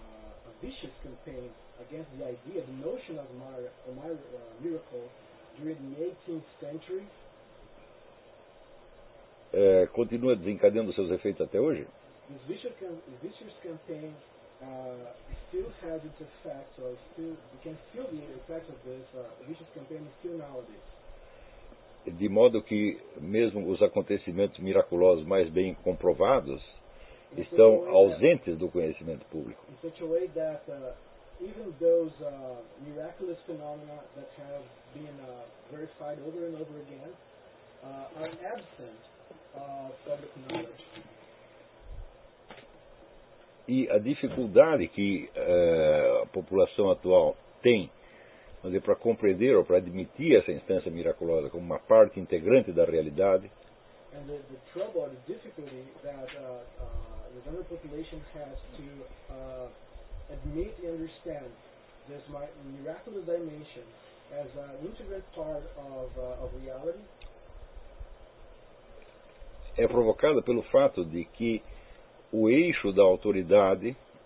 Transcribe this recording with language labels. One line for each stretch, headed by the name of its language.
English: However, a vicious campaign against the idea, the notion of miracle during the 18th century
Portuguese: continua desencadeando seus efeitos até hoje.
English: This vicious campaign still has its effects, or still we can feel the effects of this vicious campaign still nowadays.
Portuguese: De modo que mesmo os acontecimentos miraculosos mais bem comprovados estão ausentes do conhecimento público.
English: In such a way that even those miraculous phenomena that have been verified over and over again are absent of public knowledge.
Portuguese: E a dificuldade que a população atual tem para compreender ou para admitir essa instância miraculosa como uma parte integrante da realidade.
English: And the trouble, the difficulty that the general population has to admit and understand this miraculous dimension as an integral part of reality
Portuguese: é provocada pelo fato de que o eixo da autoridade